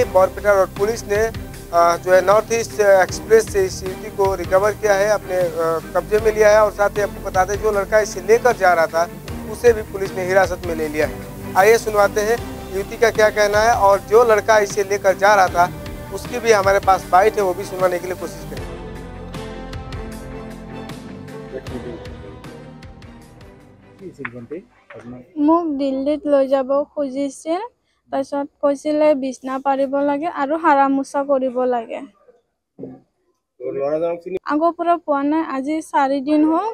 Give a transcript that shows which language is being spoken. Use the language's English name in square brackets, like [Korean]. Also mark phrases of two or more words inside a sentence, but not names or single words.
[Hindi] बरपेटा रोड पुलिस ने जो है नॉर्थ ईस्ट एक्सप्रेस से इस युवती को रिकवर किया है, अपने कब्जे में लिया है और साथ ही आपको बता दें जो लड़का इसे लेकर जा रहा था उसे भी पुलिस ने हिरासत में ले लिया है। आइए सुनवाते हैं युवती का क्या कहना है और जो लड़का इसे लेकर जा रहा था उसकी भी हमारे पास बाइट है, वो भी सुनवाने के लिए कोशिश करें। [Assamese] মোক দিল্লীত লৈ যাব খুজিছিল, তাৰপিছত কৈছিলে বিছনা পাৰিব লাগে আৰু হাৰা মোচা কৰিব লাগে। আগৰ পৰা পোৱা নাই, আজি 4 দিন হ'ল।